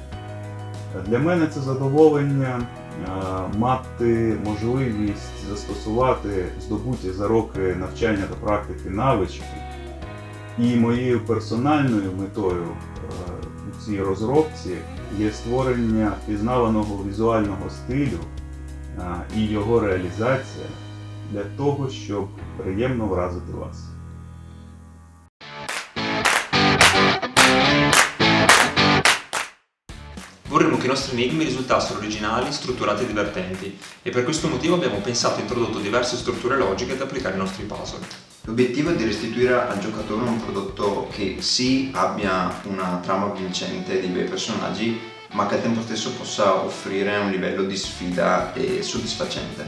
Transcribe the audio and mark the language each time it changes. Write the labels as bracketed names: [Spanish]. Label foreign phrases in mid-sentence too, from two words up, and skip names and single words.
[Ukrainian] Для мене це задоволення мати можливість застосувати здобуті за роки навчання та практики навички. І моєю персональною метою у цій розробці є створення пізнаваного візуального стилю і його реалізація для того, щоб приємно вразити вас. [Italian] Vorremmo che i nostri enigmi risultassero originali, strutturati e divertenti, e per questo motivo abbiamo pensato e introdotto diverse strutture logiche da applicare ai nostri puzzle. L'obiettivo è di restituire al giocatore un prodotto che sì abbia una trama vincente di bei personaggi, ma che al tempo stesso possa offrire un livello di sfida e soddisfacente.